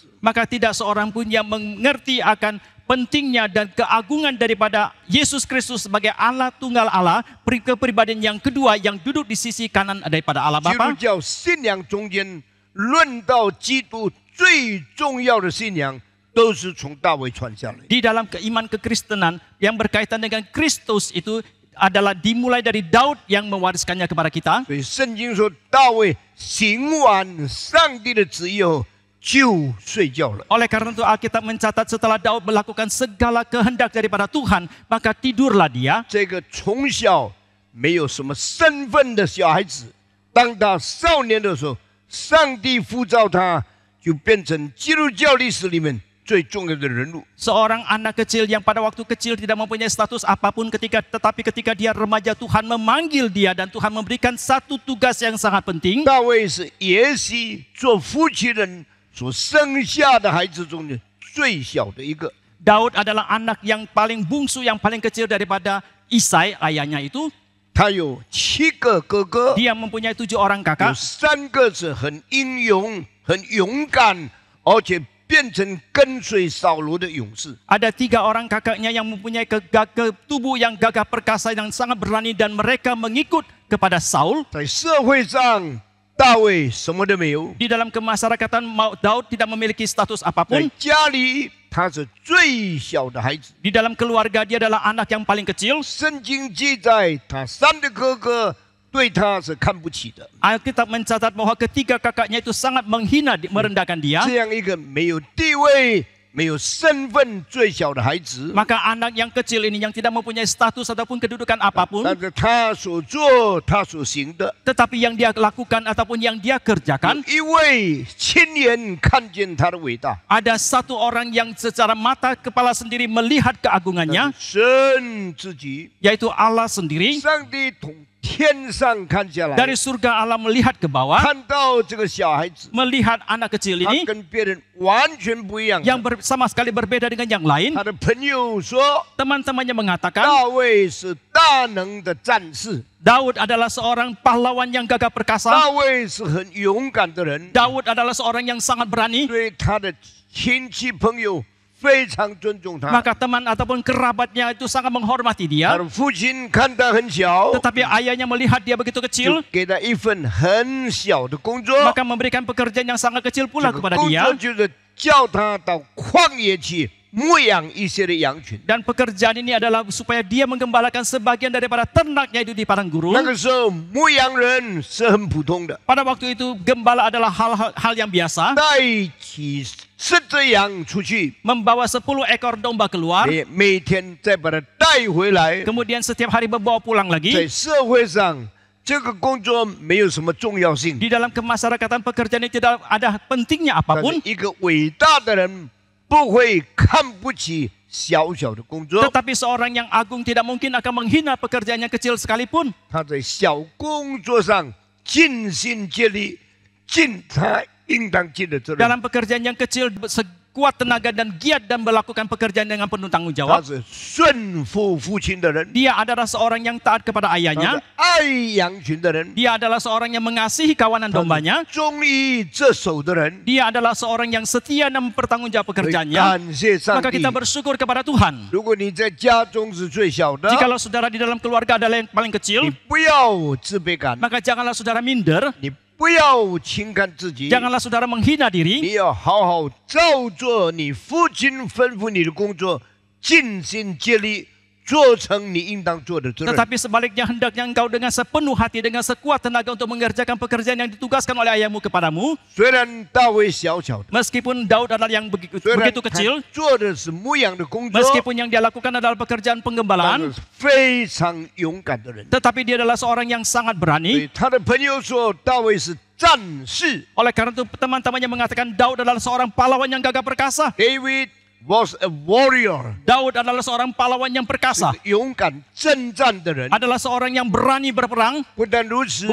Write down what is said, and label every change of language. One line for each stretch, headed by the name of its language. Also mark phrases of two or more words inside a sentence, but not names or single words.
Indonesian: maka tidak seorang pun yang mengerti akan pentingnya dan keagungan daripada Yesus Kristus sebagai Allah tunggal Allah, kepribadian yang kedua yang duduk di sisi kanan daripada Allah
Chinese: 基督
Indonesian: Bapa.
Chinese: 教信仰中间论到基督最重要的信仰，都是从大卫传下来。
Indonesian: Di dalam keiman kekristenan yang berkaitan dengan Kristus itu adalah dimulai dari Daud yang mewariskannya kepada kita.
Chinese: 所以圣经说，大卫行完上帝的旨意后，就睡觉了。
Indonesian: Oleh karena itu Alkitab mencatat setelah Daud melakukan segala kehendak daripada Tuhan, maka tidurlah dia.
Chinese: 这个从小没有什么身份的小孩子，当他少年的时候，上帝呼召他，就变成基督教历史里面最重要的人物。
Indonesian: Seorang anak kecil yang pada waktu kecil tidak mempunyai status apapun tetapi ketika dia remaja Tuhan memanggil dia dan Tuhan memberikan satu tugas yang sangat penting.
Chinese: 大卫是耶西做夫妻人所生下的孩子中的最小的一个。
Indonesian: Daud adalah anak yang paling bungsu, yang paling kecil daripada Isai, ayahnya itu.
Chinese: 他有7个哥哥，
Indonesian: Dia mempunyai 7 orang
Chinese: 有
Indonesian: kakak.
Chinese: 3个是很英勇、很勇敢，而且变成跟随扫罗的勇士。
Indonesian: Ada 3 orang kakaknya yang mempunyai tubuh yang gagah perkasa dan sangat berani dan mereka mengikut kepada Saul.
Chinese: 在社会上，大卫什么都没有；
Indonesian: Di dalam kemasyarakatan Daud tidak memiliki status
Chinese: 在
Indonesian: apapun.
Chinese: 家里，他是最小的孩子。
Indonesian: Di dalam keluarga dia adalah anak yang paling kecil.
Chinese: 圣经记载，他3个哥哥对他是看不起的。
Indonesian: Alkitab mencatat bahwa ketiga kakaknya itu sangat menghina, merendahkan dia.
Chinese: 这样一个没有地位、没有身份、最小的孩子，
Indonesian: Maka anak yang kecil ini yang tidak mempunyai status ataupun kedudukan apapun,
Chinese: 但是他所做、他所行的，
Indonesian: tetapi yang dia lakukan ataupun yang dia kerjakan,
Chinese: 有一位亲眼看见他的伟大，
Indonesian: ada satu orang yang secara mata kepala sendiri melihat keagungannya,
Chinese: 神自己，
Indonesian: yaitu Allah sendiri.
Chinese: 上帝从天上看下来，
Indonesian: Dari surga Allah melihat ke bawah,
Chinese: 看到这个小孩子，
Indonesian: melihat anak kecil
Chinese: 他
Indonesian: ini
Chinese: 跟别人完全不一样。
Indonesian: yang sama sekali berbeda dengan yang lain.
Chinese: 他的朋友说，
Indonesian: Teman-temannya mengatakan
Chinese: 大卫是大能的战士，
Indonesian: Daud adalah seorang pahlawan yang gagah perkasa.
Chinese: 大卫是很勇敢的人，
Indonesian: Daud adalah seorang yang sangat berani.
Chinese: 对他的亲戚朋友非常尊重他。
Indonesian: Maka teman ataupun kerabatnya itu sangat menghormati
Chinese: 他
Indonesian: dia.
Chinese: 的父亲看他很小，
Indonesian: Tetapi ayahnya melihat dia begitu
Chinese: 就
Indonesian: kecil,
Chinese: 给他一份很小的工作。
Indonesian: maka memberikan pekerjaan yang sangat kecil
Chinese: 这
Indonesian: pula
Chinese: 个
Indonesian: kepada
Chinese: 工
Indonesian: dia.
Chinese: 作就是叫他到旷野去牧养一些的羊群。
Indonesian: Dan pekerjaan ini adalah supaya dia menggembalakan sebagian daripada ternaknya itu di padang
Chinese: 那
Indonesian: gurun.
Chinese: 个时候，牧羊人是很普通的，
Indonesian: Pada waktu itu gembala adalah hal yang biasa.
Chinese: 带起10只羊出去，
Indonesian: Membawa 10 ekor domba keluar,
Chinese: 每天再把它带回来，
Indonesian: kemudian setiap hari membawa pulang
Chinese: 在
Indonesian: lagi.
Chinese: 社会上这个工作没有什么重要性，
Indonesian: Di dalam kemasyarakatan pekerjaan ini tidak ada pentingnya
Chinese: 但是
Indonesian: apapun.
Chinese: 一个伟大的人不会看不起小小的工作，
Indonesian: Tetapi seorang yang agung tidak mungkin akan menghina pekerjaan yang kecil sekalipun.
Chinese: 他在小工作上尽心竭力，尽他应当尽的责任。
Indonesian: Dalam pekerjaan yang kecil sekuat tenaga dan giat dan melakukan pekerjaan dengan penuh tanggung
Chinese: 他
Indonesian: jawab.
Chinese: 是顺服父亲的人，
Indonesian: Dia adalah seorang yang taat kepada
Chinese: 他是
Indonesian: ayahnya.
Chinese: 爱羊群的人，
Indonesian: Dia adalah seorang yang mengasihi kawanan
Chinese: 他
Indonesian: dombanya.
Chinese: 是忠于这手的人。
Indonesian: Dia adalah seorang yang setia dan mempertanggungjawab
Chinese: 所以
Indonesian: pekerjaannya.
Chinese: 感谢上
Indonesian: Maka
Chinese: 帝
Indonesian: kita。bersyukur kepada Tuhan.
Chinese: 如果你在家中是最小的，
Indonesian: Jikalau saudara di dalam keluarga adalah yang paling
Chinese: 你
Indonesian: kecil,
Chinese: 不要自卑感，
Indonesian: maka janganlah saudara minder,
Chinese: 你不要轻看自己，
Indonesian: janganlah saudara menghina diri,
Chinese: 你要好好照做你父亲吩咐你的工作，尽心竭力做成你应当做的责任。
Indonesian: tetapi sebaliknya hendaknya engkau dengan sepenuh hati, dengan sekuat tenaga untuk mengerjakan pekerjaan yang ditugaskan oleh ayahmu kepadamu.
Chinese: 虽然大卫小小的，
Indonesian: Meskipun Daud adalah yang
Chinese: 虽然
Indonesian: begitu
Chinese: 他
Indonesian: kecil,
Chinese: 做的是牧羊的工作，
Indonesian: meskipun yang dia lakukan adalah pekerjaan
Chinese: 他
Indonesian: penggembalaan,
Chinese: 是非常勇敢的人。
Indonesian: tetapi dia adalah seorang yang sangat
Chinese: 所
Indonesian: berani.
Chinese: 以他的朋友说，大卫是战士。
Indonesian: Oleh karena itu teman-temannya mengatakan Daud adalah seorang pahlawan yang gagah perkasa.
English: David was a warrior，
Indonesian: Daud adalah seorang pahlawan yang perkasa.
Chinese: 勇敢征战的人。
Indonesian: Adalah seorang yang berani berperang.
Chinese: 不但如此，